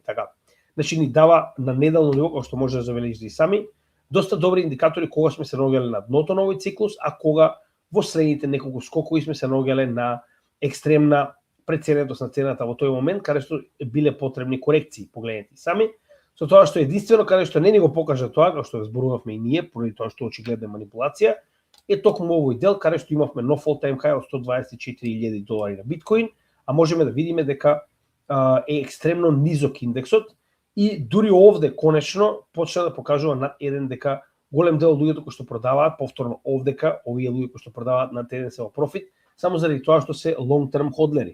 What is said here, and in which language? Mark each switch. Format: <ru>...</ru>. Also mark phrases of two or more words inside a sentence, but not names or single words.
<mk>Така, значи ни дава на неделно ниво, како што може да забележите и сами, доста добри индикатори кога сме се наоѓале на дното на овој циклус, а кога во средните неколку скокови сме се наоѓале на екстремна преценетост на цената во тој момент, каде што биле потребни корекции, погледнете сами, со тоа што единствено каде што не ни го покажа тоа, како што зборувавме и ние, поради тоа што очигледна манипулација, е токму овој дел каде што имавме нов</mk> <en>all-time high</en> <mk>од $124,000 на биткоин, а можеме да видиме дека е екстремно низок индексот и дури овде конечно почна да покажува над еден дека голем дел од луѓето кои што продаваат, повторно овдека, овие луѓе кои што продаваат над еден се во профит, само заради тоа што се</mk> <en>long term</en> <mk>ходлери.</mk>